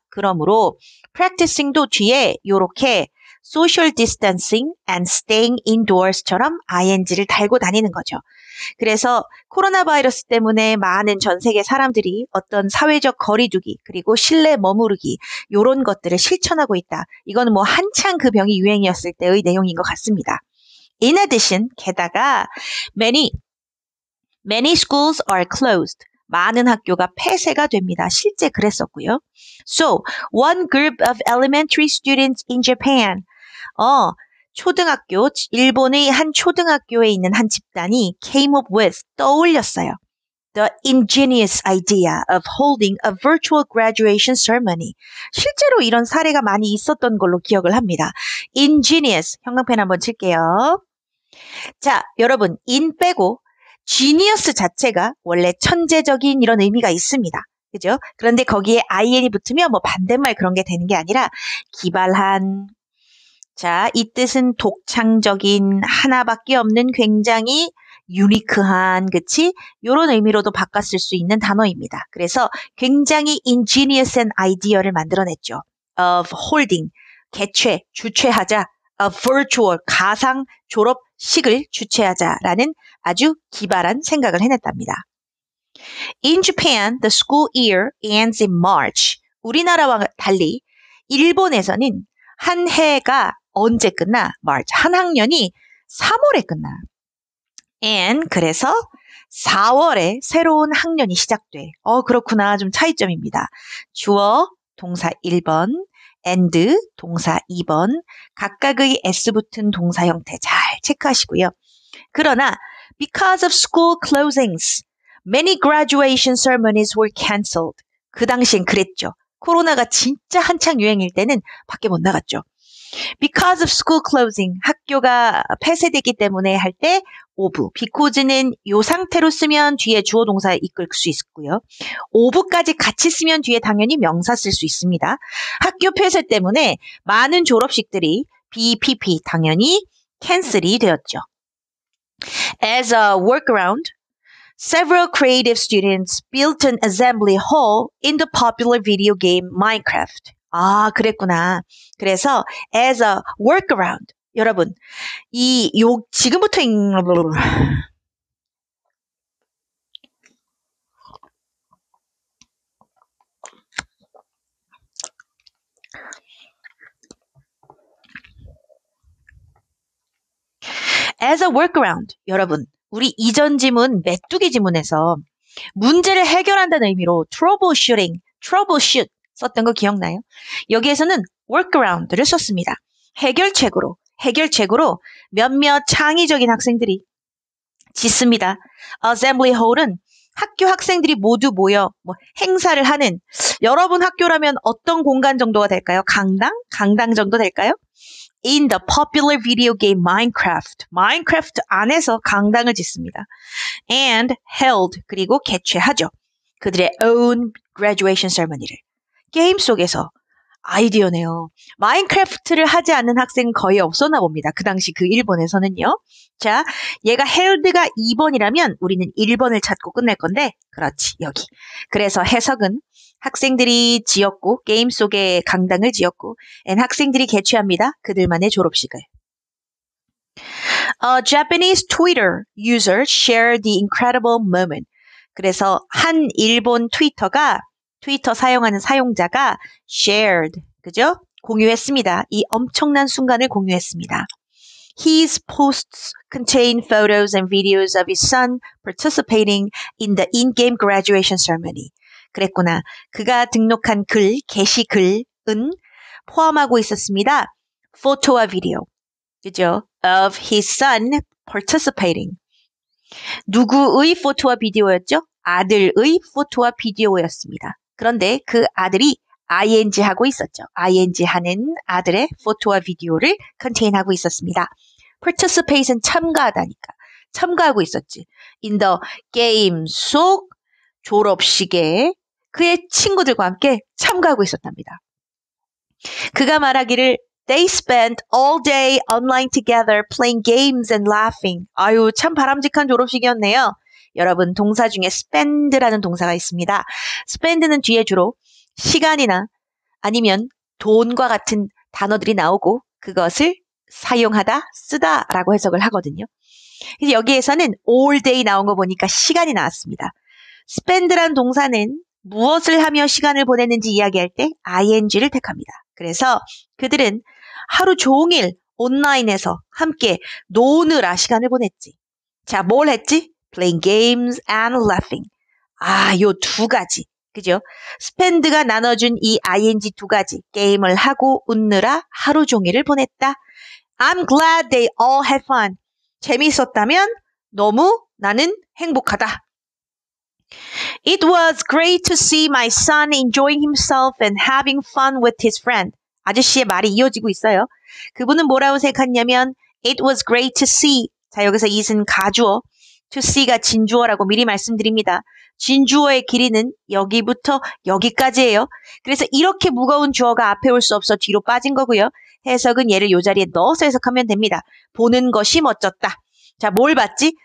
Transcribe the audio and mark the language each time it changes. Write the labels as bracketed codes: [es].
[ko] 그러므로 practicing도 뒤에 이렇게 [en] social distancing and staying indoors [ko] 처럼 ing를 달고 다니는 거죠. 그래서 코로나 바이러스 때문에 많은 전 세계 사람들이 어떤 사회적 거리두기 그리고 실내 머무르기 이런 것들을 실천하고 있다. 이거는 뭐 한창 그 병이 유행이었을 때의 내용인 것 같습니다. [en] In addition, 게다가 many schools are closed. [ko] 많은 학교가 폐쇄가 됩니다. 실제 그랬었고요. [en] So, one group of elementary students in Japan. [ko] 초등학교, 일본의 한 초등학교에 있는 한 집단이 [en] came up with, [ko] 떠올렸어요. [en] The ingenious idea of holding a virtual graduation ceremony. [ko] 실제로 이런 사례가 많이 있었던 걸로 기억을 합니다. ingenious, 형광펜 한번 칠게요. 자, 여러분, in 빼고 genius 자체가 원래 천재적인 이런 의미가 있습니다. 그죠? 그런데 거기에 in이 붙으면 뭐 반대말 그런 게 되는 게 아니라 기발한, 자, 이 뜻은 독창적인, 하나밖에 없는 굉장히 유니크한, 그치? 요런 의미로도 바꿨을 수 있는 단어입니다. 그래서 굉장히 ingenious한 아이디어를 만들어냈죠. [en] of holding, [ko] 개최, 주최하자, a virtual, 가상 졸업식을 주최하자라는 아주 기발한 생각을 해냈답니다. [en] In Japan, the school year ends in March. [ko] 우리나라와 달리 일본에서는 한 해가 언제 끝나? March. 한 학년이 3월에 끝나. And 그래서 4월에 새로운 학년이 시작돼. 그렇구나. 좀 차이점입니다. 주어, 동사 1번, and, 동사 2번, 각각의 s 붙은 동사 형태 잘 체크하시고요. [en] 그러나 because of school closings, many graduation ceremonies were cancelled. [ko] 그 당시엔 그랬죠. 코로나가 진짜 한창 유행일 때는 밖에 못 나갔죠. [en] Because of school closing, [ko] 학교가 폐쇄되기 때문에 할 때 of, because는 이 상태로 쓰면 뒤에 주어 동사 이끌 수 있고요. of까지 같이 쓰면 뒤에 당연히 명사 쓸 수 있습니다. 학교 폐쇄 때문에 많은 졸업식들이 BPP 당연히 캔슬이 되었죠. [en] As a workaround, several creative students built an assembly hall in the popular video game Minecraft. [ko] 그랬구나. [en] 그래서 as a workaround. [ko] 여러분, 지금부터 [en] as a workaround. [ko] 여러분, 우리 이전 지문, 메뚜기 지문에서 문제를 해결한다는 의미로 troubleshoot 썼던 거 기억나요? 여기에서는 workaround를 썼습니다. 해결책으로 몇몇 창의적인 학생들이 짓습니다. Assembly hall은 학교 학생들이 모두 모여 행사를 하는 여러분 학교라면 어떤 공간 정도가 될까요? 강당? 강당 정도 될까요? [en] In the popular video game Minecraft. [ko] Minecraft 안에서 강당을 짓습니다. [en] And held. [ko] 그리고 개최하죠. 그들의 [en] own graduation ceremony [ko] 를. 게임 속에서 아이디어네요. 마인크래프트를 하지 않는 학생은 거의 없었나 봅니다. 그 당시 그 일본에서는요. 자, 얘가 held가 2번이라면 우리는 1번을 찾고 끝낼 건데 그렇지, 여기. 그래서 해석은 학생들이 지었고 게임 속에 강당을 지었고 학생들이 개최합니다. 그들만의 졸업식을. [en] A Japanese Twitter user shared the incredible moment. [ko] 그래서 한 일본 트위터 사용하는 사용자가 shared, 그죠? 공유했습니다. 이 엄청난 순간을 공유했습니다. [en] His posts contain photos and videos of his son participating in the in-game graduation ceremony. [ko] 그랬구나. 그가 등록한 게시글은 포함하고 있었습니다. 포토와 비디오, 그죠? [en] Of his son participating. [ko] 누구의 포토와 비디오였죠? 아들의 포토와 비디오였습니다. 그런데 그 아들이 ing 하고 있었죠. ing 하는 아들의 포토와 비디오를 contain하고 있었습니다. participate은 참가하다니까. 참가하고 있었지. [en] In the game [ko] 속 졸업식에 그의 친구들과 함께 참가하고 있었답니다. 그가 말하기를 [en] They spent all day online together playing games and laughing. [ko] 아유, 참 바람직한 졸업식이었네요. 여러분, 동사 중에 spend라는 동사가 있습니다. spend는 뒤에 주로 시간이나 아니면 돈과 같은 단어들이 나오고 그것을 사용하다, 쓰다라고 해석을 하거든요. 그래서 여기에서는 all day 나온 거 보니까 시간이 나왔습니다. spend라는 동사는 무엇을 하며 시간을 보냈는지 이야기할 때 ing를 택합니다. 그래서 그들은 하루 종일 온라인에서 함께 노느라 시간을 보냈지. 자, 뭘 했지? [en] Playing games and laughing. [ko] 아, 요 두 가지. 그죠? spend가 나눠준 이 ing 두 가지. 게임을 하고 웃느라 하루 종일을 보냈다. [en] I'm glad they all had fun. [ko] 재미있었다면 너무 나는 행복하다. [en] It was great to see my son enjoying himself and having fun with his friend. [ko] 아저씨의 말이 이어지고 있어요. 그분은 뭐라고 생각했냐면 [en] It was great to see. [ko] 자, 여기서 it은 가주어, to see가 진주어라고 미리 말씀드립니다. 진주어의 길이는 여기부터 여기까지예요. 그래서 이렇게 무거운 주어가 앞에 올 수 없어 뒤로 빠진 거고요. 해석은 얘를 이 자리에 넣어서 해석하면 됩니다. 보는 것이 멋졌다. 자, 뭘 봤지?